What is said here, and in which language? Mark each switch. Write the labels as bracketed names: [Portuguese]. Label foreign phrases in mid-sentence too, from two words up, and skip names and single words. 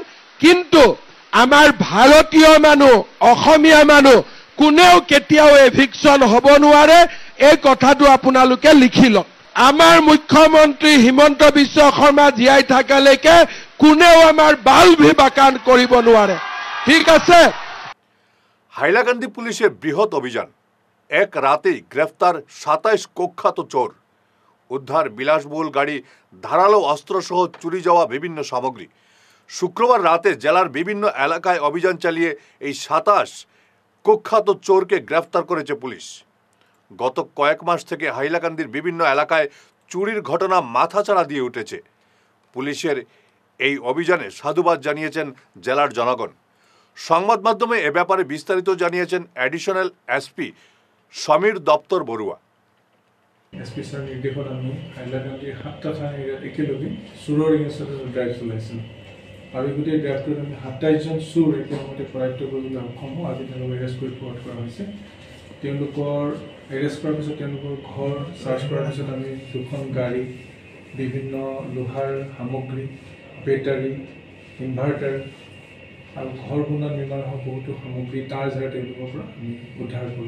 [Assamese] কিন্তু আমাৰ ভাৰতীয় মানুহ, অসমীয়া মানুহ কোনেও কেতিয়াও এভিকশন হ'ব নোৱাৰে। এই কথাটো আপোনালোকে লিখি লওক। আমাৰ মুখ্যমন্ত্রী হিমন্ত বিশ্ব শৰ্মা জীয়াই থাকালৈকে কোনেও আমাৰ বাল বিভাকান কৰিব নোৱাৰে। ঠিক আছে। [Bangla] হাইলাকান্দি পুলিশের বৃহৎ অভিযান, এক রাতেই গ্রেফতার 27 কুখ্যাত চোর। উদ্ধার বিলাসবহুল গাড়ি, ধারালো অস্ত্রসহ চুরি যাওয়া বিভিন্ন সামগ্রী। শুক্রবার রাতে জেলার বিভিন্ন এলাকায় অভিযান চালিয়ে এই 27 কুখ্যাত চোরকে গ্রেফতার করেছে পুলিশ। গত কয়েক মাস থেকে হাইলাকান্দির বিভিন্ন এলাকায় চুরির ঘটনা মাথাচাড়া দিয়ে উঠেছে। পুলিশের এই অভিযানে সাধুবাদ জানিয়েছেন জেলার জনগণ। সংবাদ মাধ্যমে এ ব্যাপারে বিস্তারিত জানিয়েছেন অ্যাডিশনাল এসপি সমীর দপ্তর বড়ুয়া। [Assamese] এসপি স্যার নির্দেশত আমি হাইলাকান্দিৰ 7টা থানা এৰিয়াত একেলগে চোৰৰ এগেইনষ্টত ড্ৰাইভ চলাইছিলোঁ আৰু গোটেই ড্ৰাইভটোত আমি 27জন চোৰ একেলগতে কৰায়ত্ব কৰিবলৈ সক্ষম হওঁ। আজি তেওঁলোকক এৰেষ্ট কৰি ফৰৱাৰ্ড কৰা হৈছে। তেওঁলোকৰ এৰেষ্ট কৰাৰ পিছত তেওঁলোকৰ ঘৰ চাৰ্চ কৰাৰ পিছত আমি 2খন গাড়ী, বিভিন্ন লোহাৰ সামগ্ৰী, বেটাৰী, ইনভাৰ্টাৰ আৰু ঘৰ বনোৱা নিৰ্মাণ হোৱা বহুতো সামগ্ৰী তাৰ জৰিয়তে তেওঁলোকৰ পৰা আমি উদ্ধাৰ কৰোঁ।